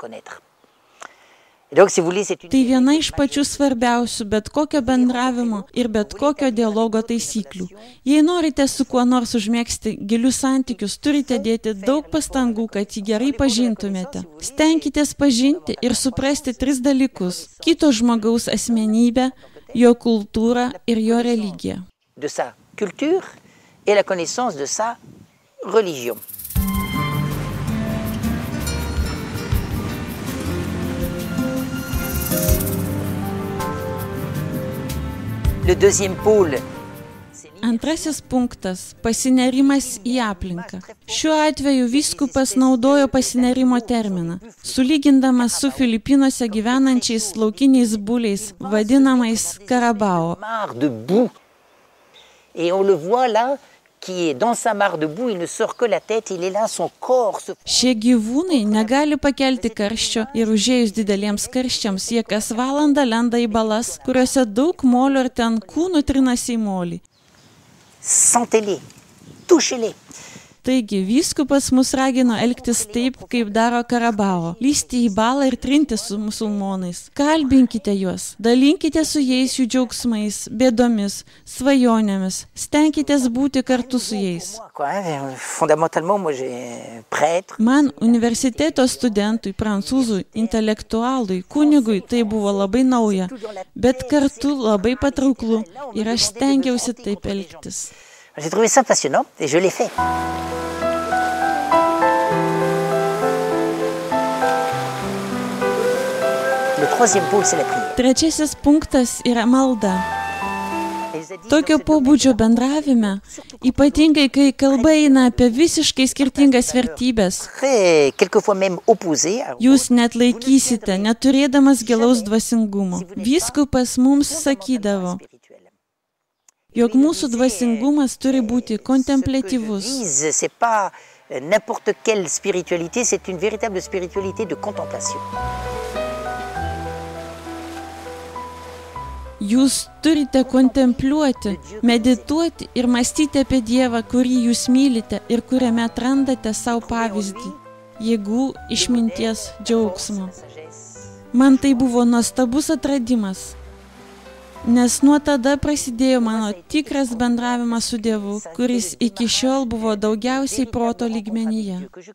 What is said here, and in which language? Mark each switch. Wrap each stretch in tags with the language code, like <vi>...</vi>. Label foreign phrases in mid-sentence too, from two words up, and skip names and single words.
<lt>Tai viena iš pačių svarbiausių bet kokio bendravimo ir bet kokio dialogo taisyklių. Jei norite su kuo nors užmėgsti gilius santykius, turite dėti daug pastangų, kad jį gerai pažintumėte. Stenkitės pažinti ir suprasti 3 dalykus – kito žmogaus asmenybę, jo kultūrą ir jo religiją.</lt> <fr>De sa culture et la connaissance de sa religion. Le deuxième pôle.</fr> <lt>Antrasis punktas – pasinerimas į aplinką. Šiuo atveju vyskupas naudojo pasinerimo terminą, sulygindamas su Filipinuose gyvenančiais laukiniais buliais, vadinamais karabao.</lt> <fr>Et on le voit là, qui est dans sa mare de boue, il ne sort que la tête, il est là, son corps se...</fr> <lt>Šie gyvūnai negali pakelti karščio ir užėjus dideliems karščiams, jie kas valandą lenda į balas, kuriuose daug molio ir ten kūnų trinasi į molį.</lt> <fr>Sentez-les, touchez-les.</fr> <lt>Taigi, vyskupas mus ragino elgtis taip, kaip daro karabao, lysti į balą ir trinti su musulmonais. Kalbinkite juos, dalinkite su jais jų džiaugsmais, bėdomis, svajonėmis, stenkitės būti kartu su jais. Man, universiteto studentui, prancūzui, intelektualui, kunigui tai buvo labai nauja, bet kartu labai patrauklu ir aš stengiausi taip elgtis.</lt> <fr>J'ai trouvé ça passionnant et je l'ai fait. Le troisième pôle, c'est la prière.</fr> <lt>Trečiasis punktas yra malda. Tokio pobūdžio bendravime, ypatingai kai kalba eina apie visiškai skirtingas vertybės, jūs net laikysite, neturėdamas gilaus dvasingumo. Vyskupas mums sakydavo, jog mūsų dvasingumas turi būti kontemplatyvus.</lt> <fr>C'est pas n'importe quelle spiritualité, c'est une véritable spiritualité de contemplation.</fr> <lt>Jūs turite kontempliuoti, medituoti ir mąstyti apie Dievą, kurį jūs mylite ir kuriame atrandate savo pavyzdį, jėgų, išminties, džiaugsmo. Man tai buvo nuostabus atradimas, nes nuo tada prasidėjo mano tikras bendravimas su Dievu, kuris iki šiol buvo daugiausiai proto lygmenyje.</lt>